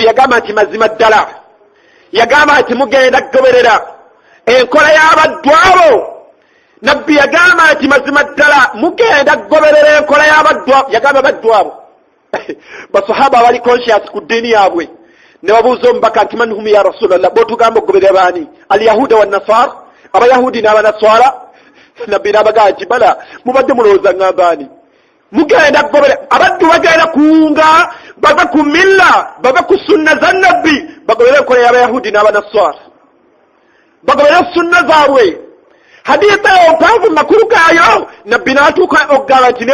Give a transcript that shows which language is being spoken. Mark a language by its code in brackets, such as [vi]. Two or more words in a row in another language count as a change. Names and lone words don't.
[lg] yagamba nti mazima ddala yagamba nti mugenda kugoberera enkola y'abaddu abo nabbi yagamba nti mazima ddala mugenda kugoberera enkola y'abaddu abo yagamba baddu abo basahaba bali conscious ku ddiini yaabwe ne babuuza omubaka nti [ar] من هم يا رسول الله [lg] bw'otugamba okugoberera baani [ar] اليهود والنصارى [lg] abayahudi n'abanaswara nabbi n'abagamba nti bala mubadde mulowooza ng'ambaani mugenda kugobera abaddu bagenda kuwunga bava ku milla bava ku sunna za nabbi bagobere enkola y'abayahudi n'abanaswara bagobere sunna zaabwe hadiisa eyo mpanvu makulu gaayo nabbi n'atuuka okugamba nti